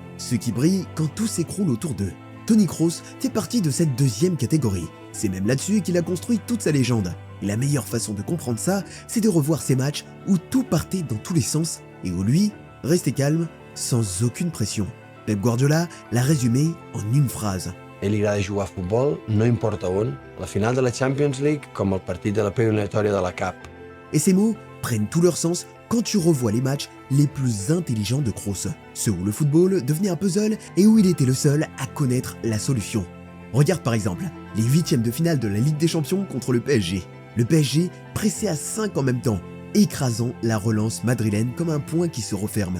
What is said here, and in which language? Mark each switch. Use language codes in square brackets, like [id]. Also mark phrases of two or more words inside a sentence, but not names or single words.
[fr] Ceux qui brillent quand tout s'écroule autour d'eux. Tony Kroos fait partie de cette deuxième catégorie. C'est même là-dessus qu'il a construit toute sa légende. Et la meilleure façon de comprendre ça, c'est de revoir ces matchs où tout partait dans tous les sens et où lui restait calme, sans aucune pression. Pep Guardiola l'a résumé en une phrase. [ca] Ell li agrada jugar a futbol, no importa on, la final de la Champions League com el partit de la eliminatòria de la Cup. [fr] Et ces mots prennent tout leur sens quand tu revois les matchs les plus intelligents de Kroos, ceux où le football devenait un puzzle et où il était le seul à connaître la solution. Regarde par exemple les huitièmes de finale de la Ligue des Champions contre le PSG. Le PSG pressait à 5 en même temps, écrasant la relance madrilène comme un point qui se referme.